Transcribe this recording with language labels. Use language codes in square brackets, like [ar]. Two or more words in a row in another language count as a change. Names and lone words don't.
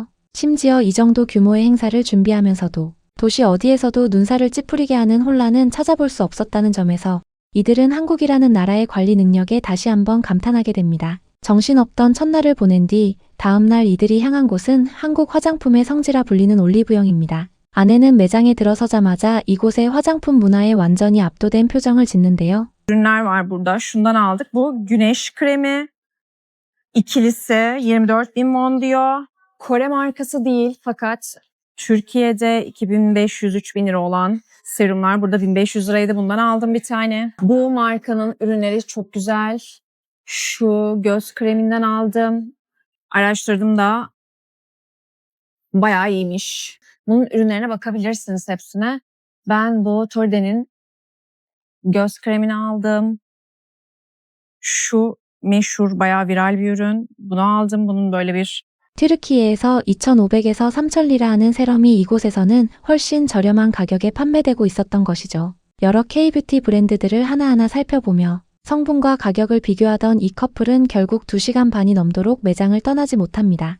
[ko] 심지어 이 정도 규모의 행사를 준비하면서도 도시 어디에서도 눈살을 찌푸리게 하는 혼란은 찾아볼 수 없었다는 점에서 이들은 한국이라는 나라의 관리 능력에 다시 한번 감탄하게 됩니다. 정신없던 첫날을 보낸 뒤 다음날 이들이 향한 곳은 한국 화장품의 성지라 불리는 올리브영입니다. 아내는 매장에 들어서자마자 이곳의 화장품 문화에 완전히 압도된 표정을 짓는데요. [tr] Ürünler var burada. Şundan aldık. Bu güneş kremi. İkilisi 24.000 won diyor. Kore markası değil fakat Türkiye'de 2500-3000 lira olan serumlar burada 1500 liraydı. Bundan aldım bir tane. Bu markanın ürünleri çok güzel. Şu göz kreminden aldım. Araştırdım da bayağı iyiymiş. Bunun ürünlerine bakabilirsiniz hepsine. Ben bu Torde'nin göz kremini aldım. Şu meşhur bayağı viral bir ürün. Bunu aldım. Bunun böyle bir [ko] 튀르키예에서 2,500에서 3,000리라 하는 세럼이 이곳에서는 훨씬 저렴한 가격에 판매되고 있었던 것이죠. 여러 K-뷰티 브랜드들을 하나하나 살펴보며 성분과 가격을 비교하던 이 커플은 결국 2시간 반이 넘도록 매장을 떠나지 못합니다.